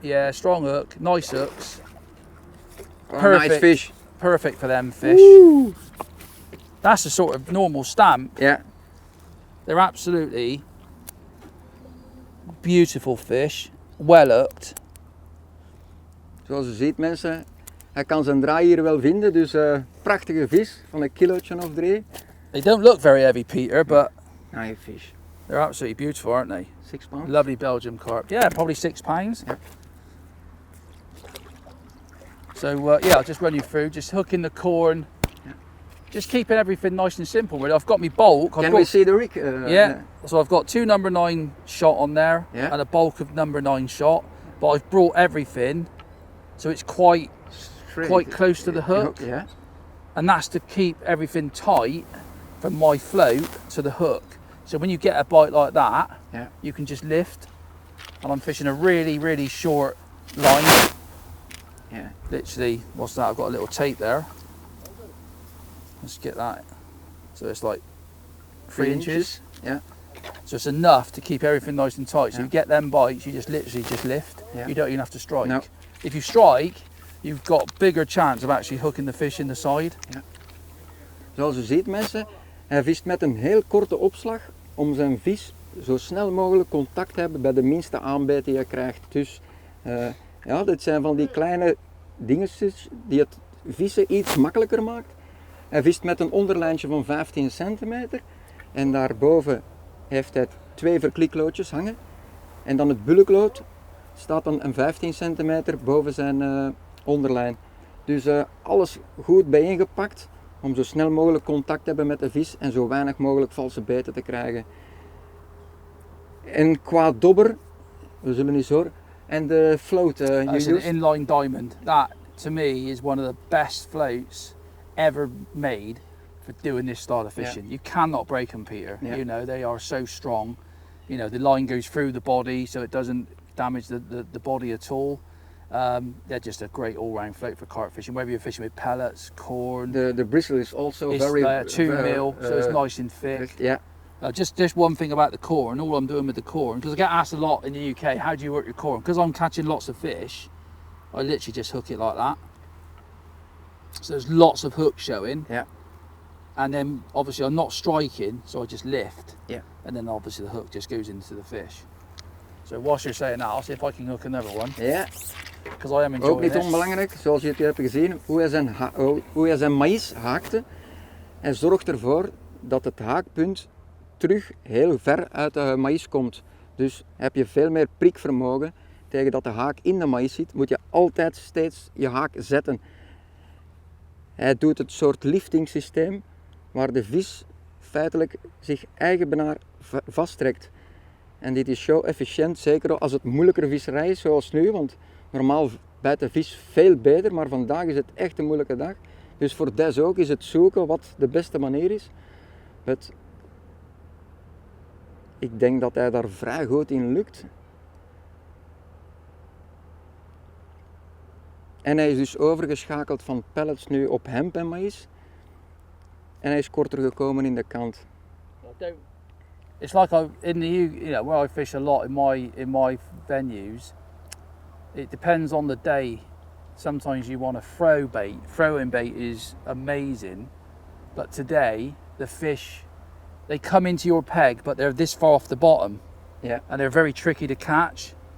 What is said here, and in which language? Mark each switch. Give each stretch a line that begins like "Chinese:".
English: Yeah, strong hook, nice hooks. Perfect. Nice fish. Perfect for them fish. Woo! That's a sort of normal stamp. Yeah. They're absolutely beautiful fish, well hooked.
Dutch: Zoals u ziet mensen, hij kan zijn draai hier wel vinden, dus prachtige vis van een kilootje of 3.
English: They don't look very heavy, Peter, but nice fish. They're absolutely beautiful, aren't they? 6 pounds. Lovely Belgian carp. Yeah, probably 6 pounds. Yep. So I'll just run you through, just hooking the corn, just keeping everything nice and simple. Really, I've got me bulk. Can we see the rig? So I've got 2 number 9 shot on there and a bulk of number 9 shot, but I've brought everything so it's quite close to the hook. Yeah. And that's to keep everything tight from my float to the hook. So when you get a bite like that, you can just lift. And I'm fishing a really, really short line. Yeah. Literally, what's that? I've got a little tape there. Let's get that. So it's like 3 inches. Yeah. So it's enough to keep everything nice and tight. So you get them bites, you just literally just lift. Yeah. You don't even have to strike. No. If you strike, you've got bigger chance of actually hooking the fish in the side.
Dutch: Ja. Zoals u ziet mensen, hij vist met een heel korte opslag om zijn vis zo snel mogelijk contact te hebben bij de minste aanbeet die hij krijgt. Dus dit zijn van die kleine dingetjes die het vissen iets makkelijker maakt. Hij vist met een onderlijntje van 15 centimeter en daarboven heeft hij 2 verklikloodjes hangen. En dan het bulklood staat dan een 15 centimeter boven zijn onderlijn. Dus alles goed bijeengepakt om zo snel mogelijk contact te hebben met de vis en zo weinig mogelijk valse beten te krijgen. En qua dobber, we zullen eens horen, en de float.
English: It's an inline diamond. That to me is one of the best floats ever made for doing this style of fishing. You cannot break them, Peter. They are so strong. The line goes through the body so it doesn't damage the body at all. They're just a great all-round float for carp fishing, whether you're fishing with pellets, corn. The bristle is also it's very 2 mil, so it's nice and thick. Yeah. Just one thing about the corn, all I'm doing with the corn, because I get asked a lot in the UK, how do you work your corn? Because I'm catching lots of fish, I literally just hook it like that. So there's lots of hooks showing. Yeah. And then obviously I'm not striking, so I just lift. Yeah. And then obviously the hook just goes into the fish. So whilst you're saying that, I'll see if I can hook another one.
Dutch: Ja.
English: Because I am enjoying
Dutch: Ook niet
English: this.
Dutch: onbelangrijk, zoals jullie hebben gezien, hoe hij zijn maïs haakte. Hij zorgt ervoor dat het haakpunt terug heel ver uit de maïs komt. Dus heb je veel meer prikvermogen. tegen dat de haak in de maïs zit, moet je altijd steeds je haak zetten. Hij doet het soort liftingsysteem waar de vis feitelijk zich eigenbenaar vasttrekt. En dit is zo efficiënt, zeker als het moeilijkere visserij is zoals nu, want normaal bijt de vis veel beter, maar vandaag is het echt een moeilijke dag. Dus voor Des ook is het zoeken wat de beste manier is. Ik denk dat hij daar vrij goed in lukt. En hij is dus overgeschakeld van pellets nu op hemp en maïs. En hij is korter gekomen in de kant.
English: It's like in the where I fish a lot in my venues. It depends on the day. Sometimes you want to throw bait. Throwing bait is amazing, but today the fish, they come into your peg, but they're this far off the bottom, and they're very tricky to catch.